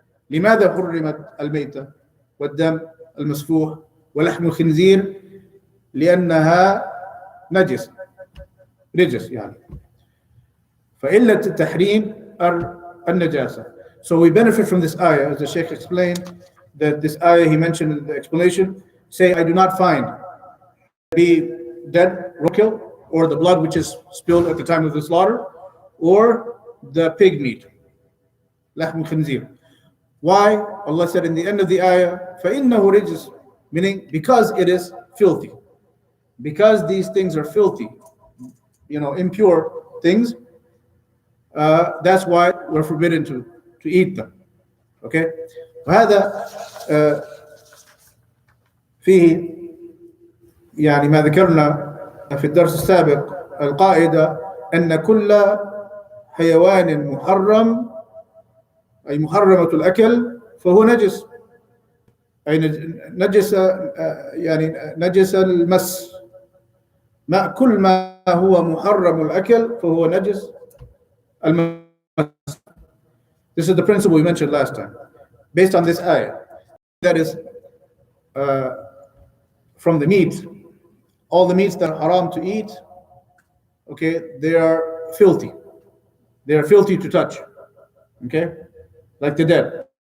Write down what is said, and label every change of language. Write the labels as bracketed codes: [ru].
[ar] لماذا حرمت الميتة والدم المسفوح ولحم الخنزير؟ لأنها نجس، رجس يعني. فإلة التحريم النجاسة. [en] So we benefit from this ayah, as the Shaykh explained, that this ayah he mentioned in the explanation, say, I do not find the dead roadkill or the blood which is spilled at the time of the slaughter or the pig meat, [ar] lahm khinzir. [en] Why? Allah said in the end of the ayah, [ar] فَإِنَّهُ رِجْسٌ, [en] meaning because it is filthy. Because these things are filthy, impure things, that's why we're forbidden to eat them. Okay? [ar] وهذا فيه يعني ما ذكرنا في الدرس السابق القاعدة أن كل حيوان محرم أي محرمة الأكل فهو نجس، أي نجس يعني نجس المس كل ما هو محرم الأكل فهو نجس المس. [en] This is the principle we mentioned last time. Based on this ayah, that is uh, from the meat, all the meats that are haram to eat, okay, they are filthy. They are filthy to touch, okay? Like the dead.